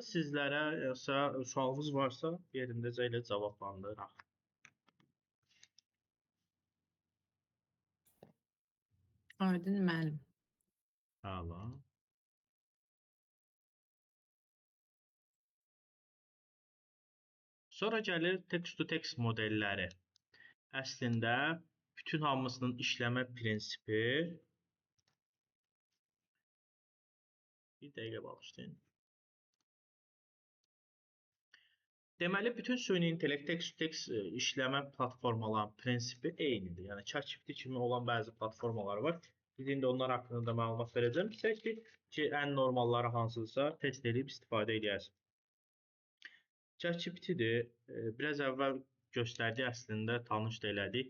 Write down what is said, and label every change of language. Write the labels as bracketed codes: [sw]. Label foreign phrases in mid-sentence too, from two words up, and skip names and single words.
[az] Sizlərə yoxsa sualınız varsa yerindəcə ilə cavablandıraq. Aydın müəllim. Əla. Sonra gəlir text-to-text modelləri. Əslində bütün hamısının işləmə prinsipi bir dəqiqə bağışlayın. Deməli, bütün süni intellekt, text-to-text işləmə platformalarının prinsipi eynidir. Yəni, ChatGPT kimi olan bəzi platformalar var. Biz indi onlar haqqında da məlumat verəcəm. Seçdik ki, ən normalları hansıdırsa test edib istifadə edəsiniz. ChatGPT-dir. Biraz əvvəl göstərdiyi əslində tanış da elədik.